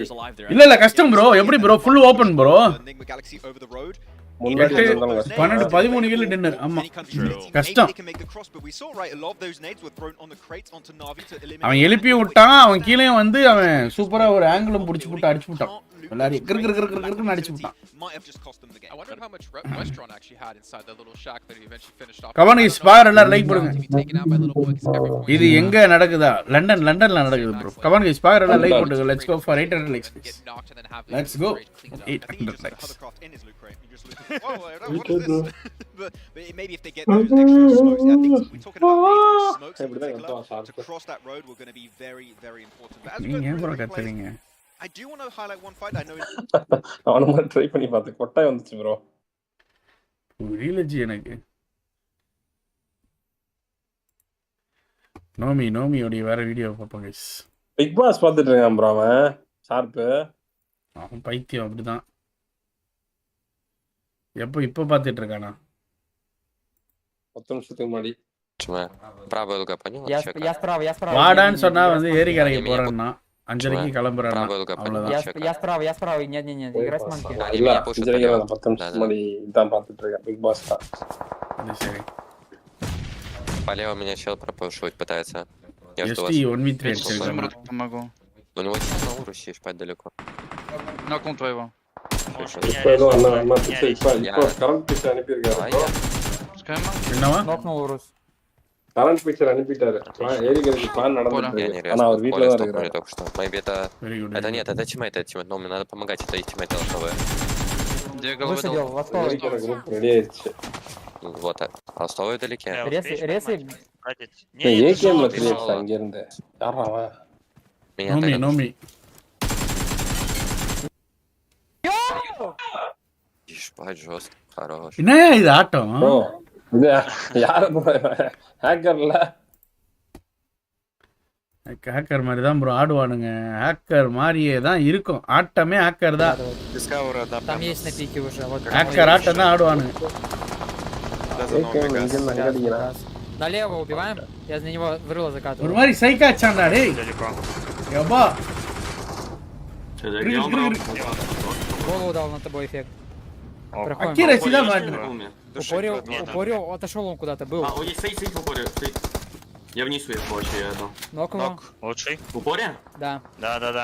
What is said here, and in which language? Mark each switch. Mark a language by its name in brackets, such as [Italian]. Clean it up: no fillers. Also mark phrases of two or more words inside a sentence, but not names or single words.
[Tamil] இல்ல கஷ்டம் bro. எப்படி bro [English] full open [Tamil] bro. 12-13 [English] kill dinner. [Tamil] ஆமா கஷ்டம். அவன் எழுப்பி விட்டான். அவன் கீழே வந்து அவன் சூப்பரா ஒரு ஆங்கிளும் புடிச்சு போட்டு அடிச்சு விட்டான். எல்லாரும் கிறுக்குன்னு அடிச்சு விட்டான். [English] might have just cost them the game. I wonder how much restaurant actually had inside that little shack that he eventually finished off. come on guys, [Tamil] பார் எல்லாரும் லைக் போடுங்க. [English] Taken out by little boy 'cause every point [Tamil] இது எங்க நடக்குதா? லண்டன்ல நடக்குது bro. [English] come on guys, [Tamil] பார் எல்லாரும் லைக் போடுங்க. [English] Let's go for 800 likes. Let's go. 800 likes. Hovercraft in his loot crate. You just loot. Whoa, what is this? but maybe if they get those extra smokes, I think we're talking about dangerous smokes in particular. To cross that road will going to be very, very important. But as we [Tamil] நீங்க [English] go bro through the replays, [Tamil] கத்துறீங்க. [English] I do want to highlight one fight. I know. [Tamil] அவன ட்ரை பண்ணி பார்த்தேன். கொட்டாய் வந்துச்சு bro. புரியலஜி எனக்கு. நோமி ஓடி வேற வீடியோ பாப்போம் guys. பிக் பாஸ் பார்த்துட்டு இருக்கான் bro அவன். ஷார்ப். அவன் பைத்தியம் அப்படிதான். இப்போ பார்த்துட்டு இருக்கானா? 10 நிமிஷத்துக்கு முன்னாடி. [Russian] Правая рука, понял? Я справа. [Tamil] வாடான்னு சொன்னா வந்து ஏரி கரைக்கு போறேன்னா 5:30க்கு கிளம்புறானா? அவ்வளவுதான். [Russian] Я справа. Нет. Игра с манки. [Tamil] இல்ல 10 நிமிஷத்துக்கு முன்னாடி இதான் பார்த்துட்டு இருக்கேன் பிக் பாஸ் தான். அது சரி. [Russian] Полево меня чел пропушивать пытается. Я жду вас. [Tamil] ST 1v3 அடிச்சிருக்கான். [Russian] Помогу. У него сейчас на урусе шпать далеко. Нокнул твоего. [Tamil] இப்போ ஏதோ அண்ணா இப்போ [English] current picture [Tamil] அனுப்பியிருக்காரு. என்னவா? [Russian] Нокнул Урус. [English] current picture [Tamil] அனுப்பிட்டாரு. ஏரி கரைக்கு பிளான் நடந்துட்டு இருக்கு. ஆனா அவர் வீட்ல தான் இருக்காரு. [Russian] Только что. Maybe это нет, это тиммейт, но мне надо помогать, это их тиммейт лошовые. Высадил, восток. [Tamil] ரெடி ஆயிடுச்சு. [Russian] Вот, а лошовые далеке. Ресы. [Tamil] ஏகேம்ல கிரியேட்ஸ் அங்க இருந்து. யாரா அவன்? நோமி. [Russian] Шпать жестко, хорош. [Tamil] என்ன இது ஆட்டம்? bro இது யார ஹேக்கர்ல ஹேக்கர் மாதிரி தான் ப்ரோ ஆடுவானுங்க. ஹேக்கர் மாதிரியே தான் இருக்கும். ஆட்டமே ஹேக்கர் தான். [Russian] Там есть на пике уже. Вот. [Tamil] ஹேக்கர் ஆட்டம் தான் ஆடுவானுங்க. [Russian] Налево убиваем. Я за него в рыло закатываю. [Tamil] ஒரு மாதிரி சைக்காச்சான்டா டேய். யப்பா. [Russian] Голову дал над тобой эффект. Проходим. Акира сюда важно. Упорил, отошел он куда-то, был. Стоит в упоре, стоит. Я вниз уехал вообще, я одну. Нокнул. Лучший. В упоре? Да. Да.